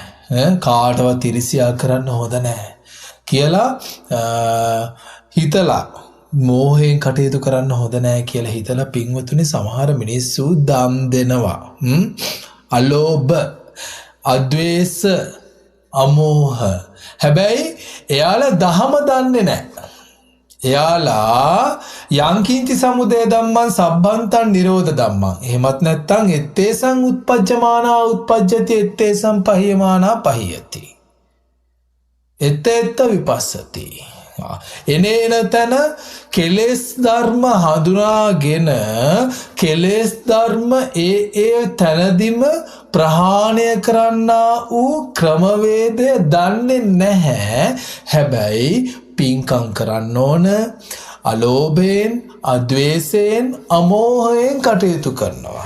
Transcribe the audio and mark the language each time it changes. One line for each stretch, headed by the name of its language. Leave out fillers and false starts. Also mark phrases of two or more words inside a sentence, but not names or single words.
Sinhala: කාටවත් ඉරිසියා කරන්න හොඳ නැහැ කියලා හිතලා මෝහයෙන් කටයුතු කරන්න හොඳ නැහැ කියලා හිතලා පින්වතුනි සමහර මිනිස්සු දම් දෙනවා. අලෝභ, අද්වේෂ, අමෝහ. හැබැයි එයාලා දහම දන්නේ නැහැ.
Pali: එයාලා යංකින්ති සමුදය ධම්මං සබ්බන්තං නිරෝධ ධම්මං.
Sinhala: එහෙමත් නැත්නම්
Pali: ettesam උත්පජ්ජමානා උත්පජ්ජති ettesam පහියමානා පහියති. එත්ත විපස්සති.
Sinhala: එනේන තන කෙලෙස් ධර්ම හඳුනාගෙන කෙලෙස් ධර්ම ඒ තනදිම ප්‍රහාණය කරන්නා වූ ක්‍රමවේදය දන්නේ නැහැ. හැබැයි පින්කම් කරන්න ඕන අලෝභයෙන්, අද්වේෂයෙන්, අමෝහයෙන් කටයුතු කරනවා.